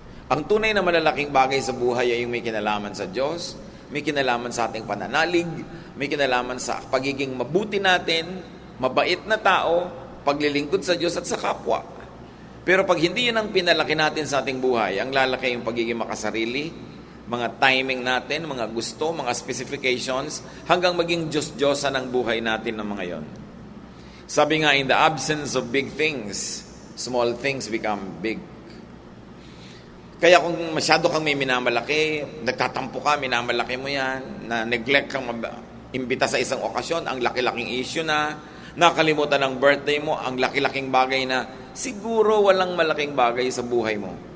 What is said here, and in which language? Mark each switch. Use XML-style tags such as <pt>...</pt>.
<tl>Ang tunay na malalaking bagay sa buhay ay yung may kinalaman sa Diyos, may kinalaman sa ating pananalig, may kinalaman sa pagiging mabuti natin, mabait na tao, paglilingkod sa Diyos at sa kapwa. Pero pag hindi yun ang pinalaki natin sa ating buhay, ang lalaki yung pagiging makasarili, mga timing natin, mga gusto, mga specifications, hanggang maging Diyos-Diyosan ang buhay natin ng mga yon. Sabi nga,</tl> <en>in the absence of big things, small things become big.</en> <tl>Kaya kung masyado kang may minamalaki, nagtatampo ka, minamalaki mo yan, na neglect kang imbita sa isang okasyon, ang laki-laking issue na, nakalimutan ng birthday mo, ang laki-laking bagay na, siguro walang malaking bagay sa buhay mo.</tl>